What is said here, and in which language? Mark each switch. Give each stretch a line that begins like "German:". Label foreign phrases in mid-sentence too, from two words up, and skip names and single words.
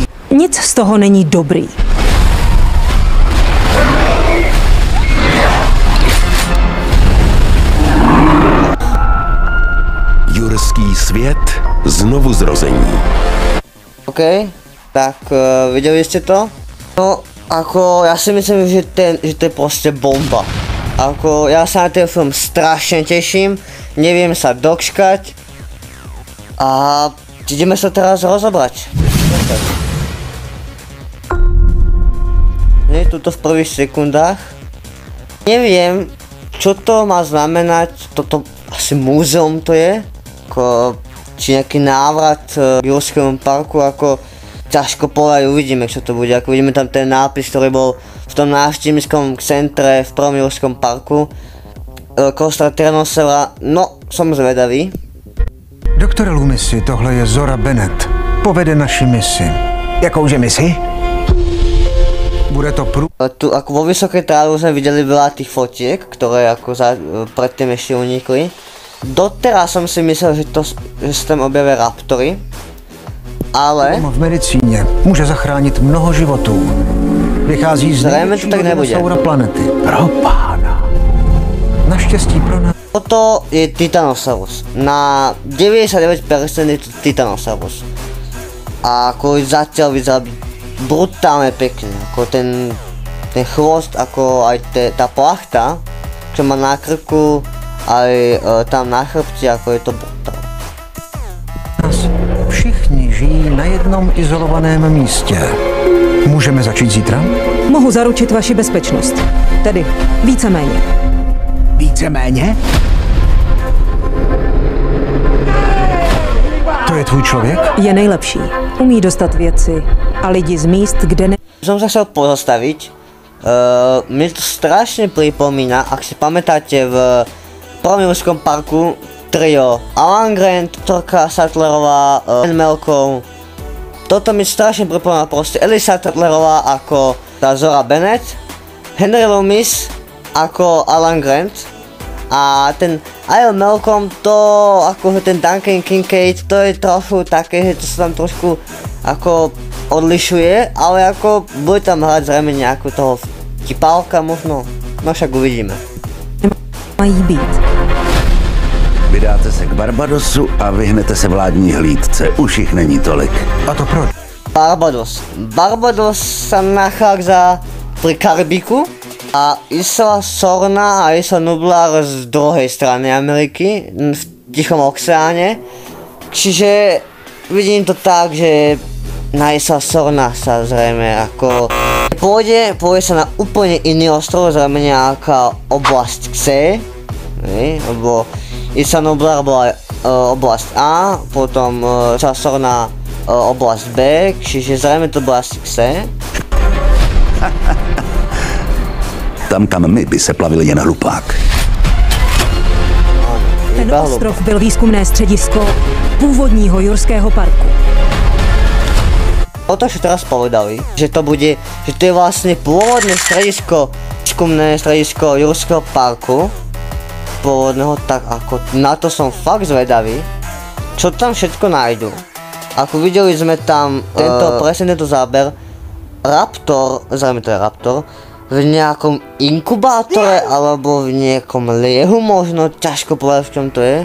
Czech: Nic z toho není dobrý. Jurský svět znovu zrození. OK, tak viděli jste to? No,
Slovak: ako ja si myslím, že to je proste bomba. Ako ja sa na ten film strašne teším, neviem sa dočkať a ideme sa teraz rozobrať. Nie je tuto v prvých sekundách. Neviem, čo to má znamenať, toto asi múzeum to je, ako, či nejaký návrat k Jurskému parku, ako ťažko povedať, uvidíme, čo to bude. Ako vidíme tam ten nápis, ktorý bol v tom návštevníckom centre v prvom Jurskom parku. Kostra Tyrannosaura, no, som zvedavý.
Czech: Doktore Lumisi, tohle je Zora Bennett. Povede naši misi. Jakouže misi? Bude to
Slovak: Tu ako vo vysokej tráve sme videli veľa tých fotiek, ktoré ako predtým ešte unikli. Doteraz som si myslel, že sa tam objavia raptory. Ale
Czech: v medicíně může zachránit mnoho životů. Vychází z největšího dinosaura planety. Pro pána. Naštěstí pro nás.
Slovak: toto je Titanosaurus. Na 99% je to Titanosaurus. A ako zatiaľ vyzerá brutálne pekne. Ako ten chvost, ako aj tá plachta, čo má na krku, aj tam na chrbti, ako je to brutálne.
Czech: Všichni žijí na jednom izolovaném místě. Můžeme začít zítra? Mohu zaručit vaši bezpečnost. Tedy víceméně. Víceméně? To je tvůj člověk? Je nejlepší. Umí dostat věci a lidi z míst, kde ne...
Slovak: Som sa chcel pozastaviť. Mne to strašne pripomína, ak si pamätáte v prvom Jurskom parku trio Alan Grant, Torka Sattlerová, Malcolm. Toto mi strašne pripomína proste Ellie Sattlerová ako tá Zora Bennett, Henry Loomis ako Alan Grant A ten Iron Malcolm, to akože ten Duncan Kincaid, to je trochu také, že to sa tam trošku ako odlišuje, ale ako bude tam hrať zrejme nejakú toho vtipálka možno, no však uvidíme.
Czech: Mají být. Vydáte se k Barbadosu a vyhnete se vládní hlídce. Už jich není tolik. A to proč? Barbados.
Slovak: Barbados sa nachádza pri Karibiku a Isla Sorna a Isla Nublar z druhej strany Ameriky, v Tichom oceáne. Čiže vidím to tak, že na Isla Sorna sa zrejme ako pôjde sa na úplne iný ostrov, zrejme nejaká oblasť C, lebo Isla Nublar bola oblasť A, potom Isla Sorna oblasť B, čiže zrejme to bola asi C.
Czech: Tam my by se plavil jen hlupák. Ten ostrov byl výzkumné středisko původního Jurského parku.
Slovak: O to, čo teraz povedali, že to je vlastne pôvodné stredisko, výskumné stredisko Jurského parku, pôvodného, tak ako na to som fakt zvedavý, čo tam všetko nájdu. Ako videli sme tam presne tento záber, Raptor, zrejme to je Raptor, v nejakom inkubátore alebo v nejakom liehu možno, ťažko povedať v čom to je.